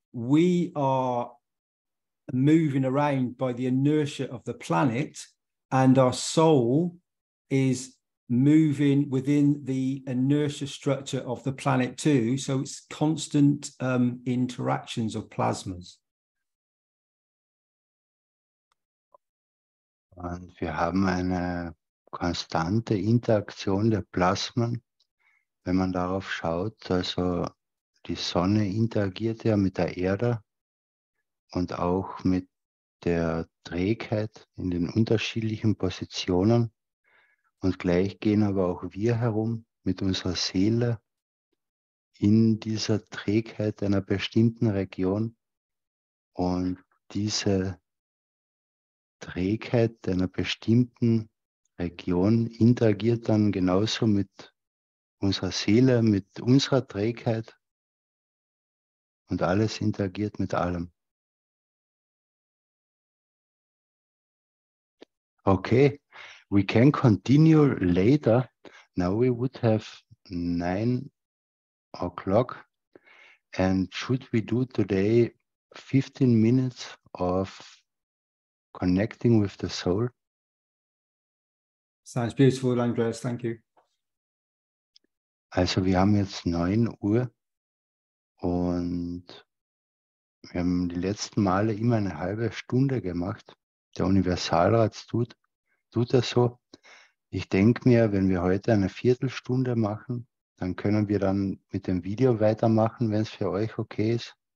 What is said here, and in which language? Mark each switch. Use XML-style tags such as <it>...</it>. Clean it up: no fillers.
<en>we are moving around by the inertia of the planet, and our soul is moving within the inertia structure of the planet too. So it's constant interactions of plasmas.</en> <de>Und wir haben eine konstante Interaktion der Plasmen, wenn man darauf schaut. Also die Sonne interagiert ja mit der Erde und auch mit der Trägheit in den unterschiedlichen Positionen. Und gleich gehen aber auch wir herum mit unserer Seele in dieser Trägheit einer bestimmten Region. Und diese Trägheit einer bestimmten Region interagiert dann genauso mit unserer Seele, mit unserer Trägheit, und alles interagiert mit allem.</de> <en>Okay, we can continue later. Now we would have 9 o'clock, and should we do today 15 minutes of connecting with the soul? Sounds beautiful, Andreas. Thank you.</en> <de>Also wir haben jetzt 9 Uhr und wir haben die letzten Male immer eine halbe Stunde gemacht. Der Universalrat tut das so. Ich denke mir, wenn wir heute eine Viertelstunde machen, dann können wir dann mit dem Video weitermachen, wenn es für euch okay ist.</de>